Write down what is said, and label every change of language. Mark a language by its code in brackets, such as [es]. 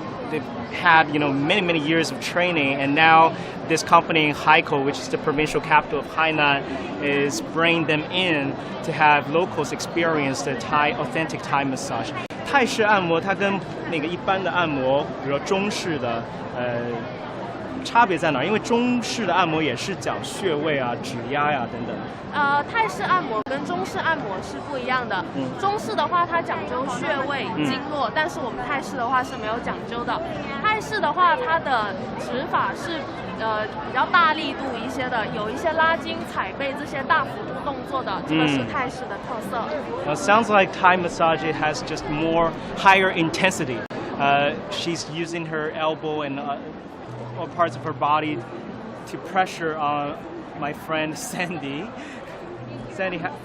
[en] They've had many years of training, and now this company in Hui'ao, which is the provincial capital of Hainan, is bringing them in to have locals experience the authentic Thai massage. [zh] 泰式按摩它跟那个一般的按摩，比如说中式的，差别在哪儿？因为中式的按摩也是讲穴位啊、指压呀、等等。泰式按摩跟中式按摩是不一样的。中式的话，它讲究穴位、经络，但是我们泰式的话是没有讲究的。泰泰式的话，它的指法是比较大力度一些的，有一些拉筋、踩背这些大幅度动作的，这个是泰式的特色。 [en] Well, it sounds like Thai massage has just more higher intensity. She's using her elbow and all parts of her body to pressure on my friend Sandy. Sandy,